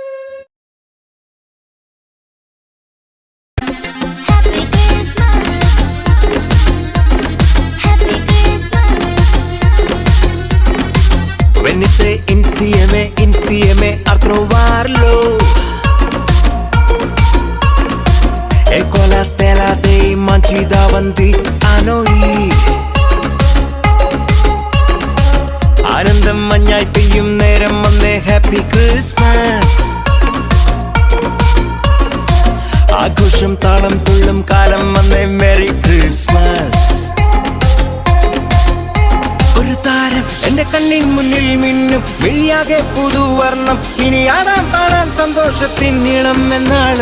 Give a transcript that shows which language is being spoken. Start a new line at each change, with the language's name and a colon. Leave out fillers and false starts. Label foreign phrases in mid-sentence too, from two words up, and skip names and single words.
English: Happy Christmas, Happy Christmas.
Italian: Venite insieme a trovarlo e con la stella dei mangi davanti a noi
Malayalam: ആനന്ദം മഞ്ഞായി പെയ്യും നേരം വന്നേ
English: Happy Christmas
Malayalam: ആഘോഷം താളം തുള്ളും കാലം വന്നേ
English: Merry Christmas
Malayalam: ഒരു താരം എന്റെ കണ്ണിൻ മുന്നിൽ മിന്നും മിഴിയാകെ പുതുവർണ്ണം ഇനി ആടാം പാടാം സന്തോഷത്തിൻ നീളം എന്നാണ്